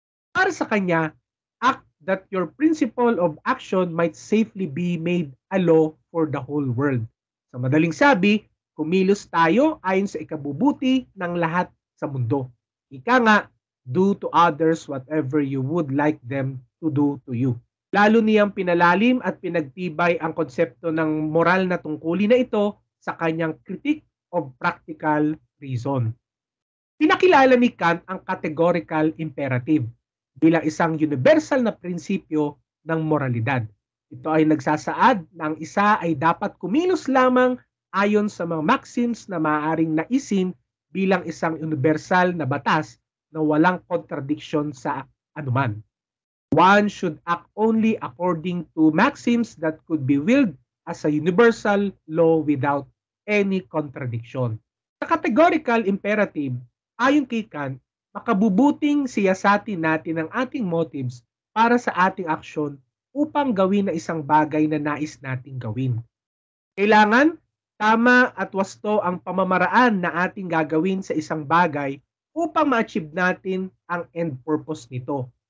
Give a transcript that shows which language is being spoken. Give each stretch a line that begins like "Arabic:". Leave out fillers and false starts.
Filipino: Para sa kanya,
English: act that your principle of action might safely be made a law for the whole world.
Filipino: Sa madaling sabi, kumilos tayo ayon sa ikabubuti ng lahat sa mundo. Ika nga,
English: do to others whatever you would like them to do to you.
Filipino: Lalo niyang pinalalim at pinagtibay ang konsepto ng moral na tungkulin na ito sa kanyang Critique of Practical Reason. Pinakilala ni Kant ang categorical imperative bilang isang universal na prinsipyo ng moralidad. Ito ay nagsasaad na ang isa ay dapat kumilos lamang ayon sa mga maxims na maaaring naisin bilang isang universal na batas na walang contradiction sa anuman.
English: One should act only according to maxims that could be willed as a universal law without any contradiction.
Filipino: Sa categorical imperative, ayon kay Kant, makabubuting siyasatin natin ang ating motives para sa ating aksyon upang gawin na isang bagay na nais nating gawin. Kailangan tama at wasto ang pamamaraan na ating gagawin sa isang bagay upang ma-achieve natin ang end purpose nito.